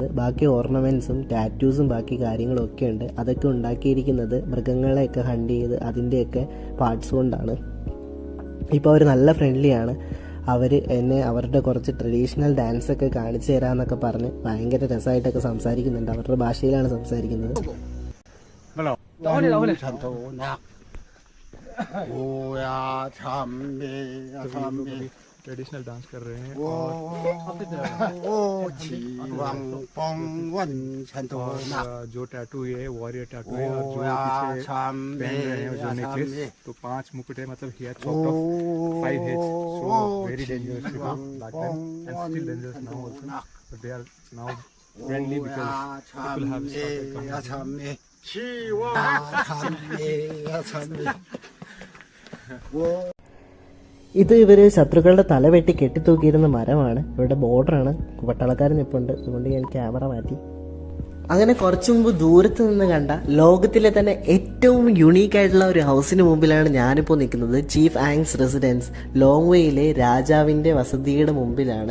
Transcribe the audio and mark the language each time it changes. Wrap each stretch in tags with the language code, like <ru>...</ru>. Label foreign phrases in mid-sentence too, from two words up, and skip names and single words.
<ml>ബാക്കി ഓർണമെൻറ്റ്സും ടാറ്റൂസും ബാക്കി കാര്യങ്ങളും ഒക്കെ ഉണ്ട്. അതൊക്കെ ഉണ്ടാക്കിയിരിക്കുന്നത് മൃഗങ്ങളെയൊക്കെ ഹണ്ട് ചെയ്ത് അതിൻ്റെയൊക്കെ പാർട്സ് കൊണ്ടാണ്. ഇപ്പോൾ അവർ നല്ല ഫ്രണ്ട്ലിയാണ്. അവർ എന്നെ അവരുടെ കുറച്ച്</ml> <en>traditional dance</en> <ml>കാണിച്ചു തരാമെന്നൊക്കെ പറഞ്ഞ് ഭയങ്കര രസമായിട്ടൊക്കെ സംസാരിക്കുന്നുണ്ട്. അവരുടെ ഭാഷയിലാണ് സംസാരിക്കുന്നത്.</ml> <en>traditional dance</en> <hi>कर रहे हैं और जो टैटू है</hi> <en>warrior tattoo</en> <hi>है और जो पीछे पहन रहे हैं जो नेकलेस, तो 5 मुकुट है, मतलब</hi> <en>he had chopped off 5 heads, so very dangerous to them back then and still dangerous now also, but they are now friendly because people have started coming.</en> <ml>ഇത് ഇവർ ശത്രുക്കളുടെ തല വെട്ടി കെട്ടിത്തൂക്കിയിരുന്ന മരമാണ്. ഇവരുടെ ബോർഡറാണ്. പട്ടാളക്കാരൻ നിൽപ്പുണ്ട്, അതുകൊണ്ട് ഞാൻ ക്യാമറ മാറ്റി. അങ്ങനെ കുറച്ചു മുമ്പ് ദൂരത്ത് നിന്ന് കണ്ട ലോകത്തിലെ തന്നെ ഏറ്റവും യുണീക്ക് ആയിട്ടുള്ള ഒരു ഹൗസിന് മുമ്പിലാണ് ഞാനിപ്പോൾ നിൽക്കുന്നത്. ചീഫ് ആങ്സ് റെസിഡൻസ് ലോങ്വേയിലെ രാജാവിൻ്റെ വസതിയുടെ മുമ്പിലാണ്.</ml>